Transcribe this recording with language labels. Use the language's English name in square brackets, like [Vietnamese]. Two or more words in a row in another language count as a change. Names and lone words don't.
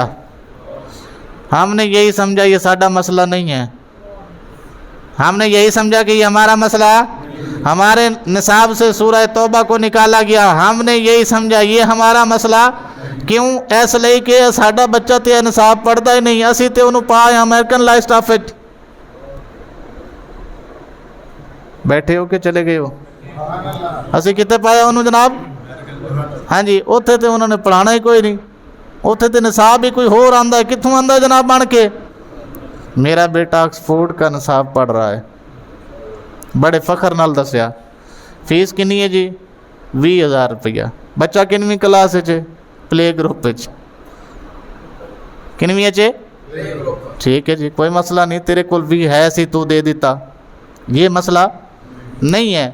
[Urdu] ہم نے یہی سمجھا یہ ساڈا مسئلہ نہیں ہے، ہم نے یہی سمجھا کہ یہ ہمارا مسئلہ، ہمارے نصاب سے سورہ توبہ کو نکالا گیا، ہم نے یہی سمجھا یہ ہمارا مسئلہ۔ کیوں؟ اس لیے کہ [Punjabi] ساڈا بچہ تے نصاب پڑھتا ہی نہیں، اسی تے انہوں پایا امریکن لا اسٹاف وچ بیٹھے ہو کہ چلے گئے ہو؟ اسی کتے پایا انہوں جناب؟ ہاں جی، اوتھے تے انہوں نے پڑھانا ہی کوئی نہیں، اوتھے تے نصاب ہی کوئی ہور آندا ہے، کتھوں آندا ہے جناب بن کے؟ [Urdu] میرا بیٹا آکسفورڈ کا نصاب پڑھ رہا ہے، بڑے فخر [Punjabi] نال دسیا۔ فیس کنی ہے جی؟ 20,000 روپیہ۔ بچہ کنویں کلاس ہے؟ پلے گروپ وچ۔ کنویں ہے؟ ٹھیک ہے جی، کوئی مسئلہ نہیں، تیرے کول بھی ہے سی تو دے دیتا، [Urdu] یہ مسئلہ نہیں ہے۔